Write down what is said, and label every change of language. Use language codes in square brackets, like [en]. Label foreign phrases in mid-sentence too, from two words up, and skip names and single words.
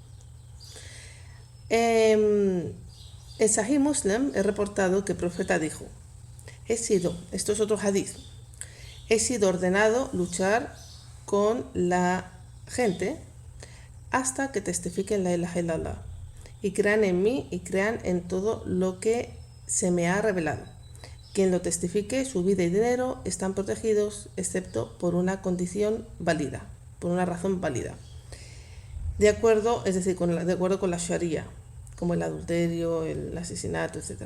[es] En Sahih Muslim he reportado que el profeta dijo, esto es otro hadith, he sido ordenado luchar con la gente hasta que testifiquen [ar] لا إله إلا الله [es] y crean en mí y crean en todo lo que se me ha revelado. Quien lo testifique, su vida y dinero están protegidos excepto por una condición válida, por una razón válida. De acuerdo con la Sharia, como el adulterio, el asesinato, etc.